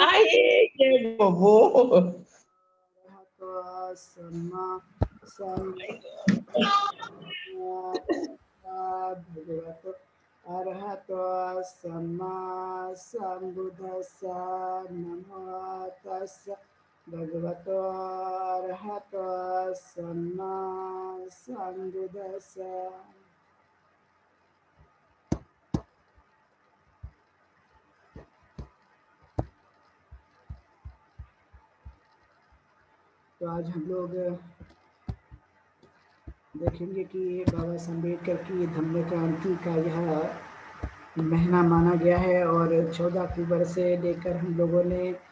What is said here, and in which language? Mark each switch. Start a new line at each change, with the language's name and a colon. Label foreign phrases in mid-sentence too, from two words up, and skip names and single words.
Pali: अरहतो सम्मा सम्बुद्धस्सा भगवतो अरहतो सम्मा सम्बुद्धस्सा नमो तस्सा भगवतो अरहतो सम्मा सम्बुद्धस्सा।
Hindi: तो आज हम लोग देखेंगे कि बाबा साहब अम्बेडकर की धम्म क्रांति का यह महीना माना गया है और 14 अक्टूबर से लेकर हम लोगों ने